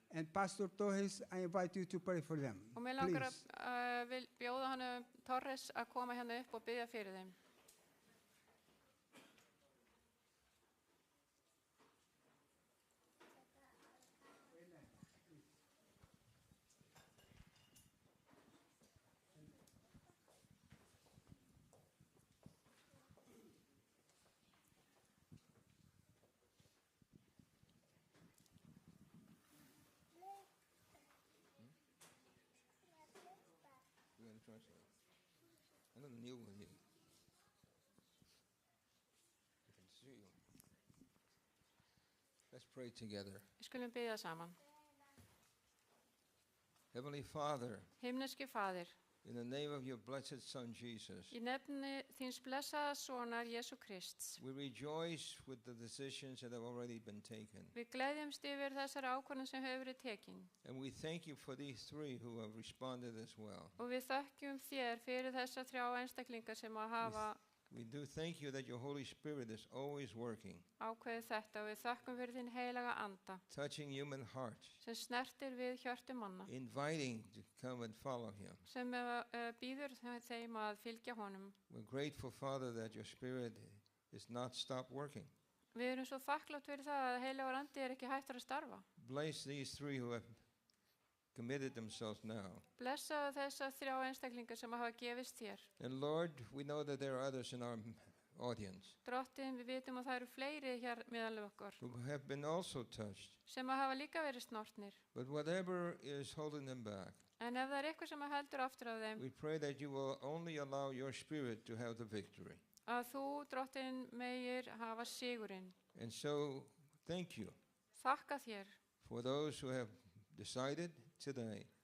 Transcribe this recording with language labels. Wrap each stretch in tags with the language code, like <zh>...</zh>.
<en>And Pastor Torres, I invite you to pray for them.</en> <is>Og mér langar</is> <en>Please.</en> <is>að vil bjóða hann Torres að koma hérna upp og biðja fyrir þeim.</is> <en>We're going to translate. I'm going to kneel with you. I can see you. Let's pray together.</en> <is>Við skulum biðja saman.</is> <en>Heavenly Father,</en> <is>Himneski Faðir,</is> <en>in the name of your blessed Son Jesus,</en> <is>í nefni þíns blessaða sonar Jésu Krists,</is> <en>we rejoice with the decisions that have already been taken.</en> <is>við gleðjumst yfir þessari ákvörðun sem hefur verið tekin</is> <en>And we thank you for these three who have responded as well.</en> <is>og við þökkjum þér fyrir þessa 3 einstaklingar sem að hafa</is> <en>We do thank you that your Holy Spirit is always working,</en> <is>ákveðið þetta og við þökkum fyrir þín heilaga anda</is> <en>touching human hearts,</en> <is>sem snertir við hjörtu manna,</is> <en>inviting to come and follow him.</en> <is>sem býður þeim að fylgja honum.</is> <en>We're grateful, Father, that your Spirit is not stopped working.</en> <is>Við erum svo þakklátt fyrir það að heilagur andi ekki hættur að starfa.</is> <en>Bless these three who have committed themselves now.</en> <is>Blessaðu þessa 3 einstaklingar sem hafa gefist þér.</is> <en>And Lord, we know that there are others in our audience</en> <is>Drottin, við vitum að það eru fleiri hér meðal okkar</is> <en>who have been also touched.</en> <is>sem hafa líka verið snortnir.</is> <en>But whatever is holding them back,</en> <is>En ef það er eitthvað sem heldur aftur af þeim,</is> <en>we pray that you will only allow your spirit to have the victory.</en> <is>að þú, Drottin, megir hafa sigurinn.</is> <en>And so, thank you</en> <is>Þakka þér</is> <en>for those who have decided today.</en>